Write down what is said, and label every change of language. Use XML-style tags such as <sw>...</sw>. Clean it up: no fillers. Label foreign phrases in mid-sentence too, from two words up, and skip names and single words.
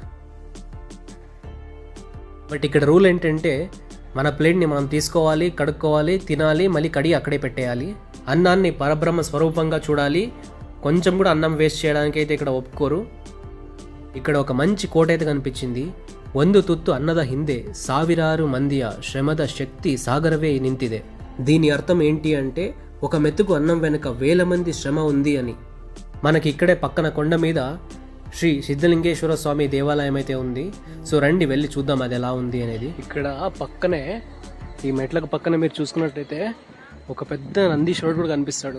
<te>బట్ ఇక్కడ రూల్ ఏంటంటే మన ప్లేట్ని మనం తీసుకోవాలి, కడుక్కోవాలి, తినాలి, మళ్ళీ కడిగి అక్కడే పెట్టేయాలి. అన్నాన్ని పరబ్రహ్మ స్వరూపంగా చూడాలి. కొంచెం కూడా అన్నం వేస్ట్ చేయడానికి అయితే ఇక్కడ ఒప్పుకోరు. ఇక్కడ ఒక మంచి కోట అయితే కనిపించింది.</te> <kn>1 ತುತ್ತು ಅನ್ನದ ಹಿಂದೆ 1000 ಮಂದಿಯ ಶ್ರಮದ ಶಕ್ತಿ ಸಾಗರವೇ ನಿಂತಿದೆ.</kn> <te>దీని అర్థం ఏంటి అంటే ఒక మెతుకు అన్నం వెనుక 1000 మంది శ్రమ ఉంది అని. మనకి ఇక్కడే పక్కన కొండ మీద శ్రీ సిద్ధలింగేశ్వర స్వామి దేవాలయం అయితే ఉంది. సో రండి వెళ్ళి చూద్దాం అది ఎలా ఉంది అనేది. ఇక్కడ పక్కనే ఈ మెట్లకు పక్కన మీరు చూసుకున్నట్లయితే ఒక పెద్ద నందీశ్వరుడు కూడా కనిపిస్తాడు.</te>